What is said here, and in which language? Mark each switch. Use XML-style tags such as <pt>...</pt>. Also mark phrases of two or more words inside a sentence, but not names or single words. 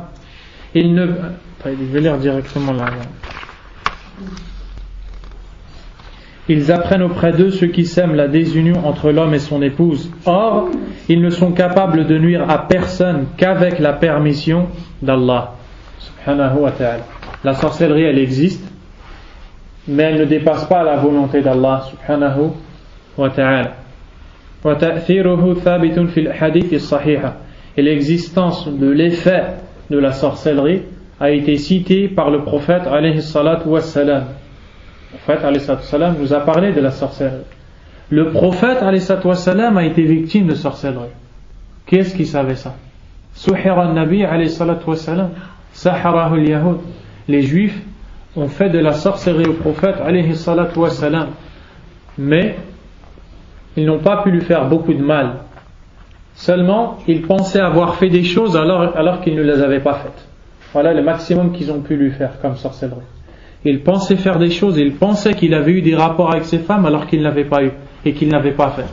<fr>Je vais lire directement là. Ils apprennent auprès d'eux ceux qui sèment la désunion entre l'homme et son épouse. Or, ils ne sont capables de nuire à personne qu'avec la permission d'Allah</fr> <ar>سبحانه وتعالى.</ar> <fr>La sorcellerie, elle existe, mais elle ne dépasse pas la volonté d'Allah</fr> <ar>سبحانه وتعالى. وتأثيره ثابت في الحديث الصحيحة.</ar> <fr>Et l'existence de l'effet de la sorcellerie a été citée par le prophète</fr> <ar>عليه الصلاة والسلام.</ar> <fr>Le prophète</fr> <ar>عليه الصلاة والسلام</ar> <fr>nous a parlé de la sorcellerie. Le prophète</fr> <ar>عليه الصلاة والسلام</ar> <fr>a été victime de sorcellerie. Qui est-ce qui savait ça?</fr> <ar>سحر النبي عليه الصلاة والسلام، سحره اليهود.</ar> <fr>Les juifs ont fait de la sorcellerie au prophète</fr> <ar>عليه الصلاة والسلام,</ar> <fr>mais ils n'ont pas pu lui faire beaucoup de mal. Seulement, ils pensaient avoir fait des choses alors qu'ils ne les avaient pas faites. Voilà le maximum qu'ils ont pu lui faire comme sorcellerie. Il pensait faire des choses, il pensait qu'il avait eu des rapports avec ses femmes alors qu'il n'avait pas eu et qu'il n'avait pas fait.</fr>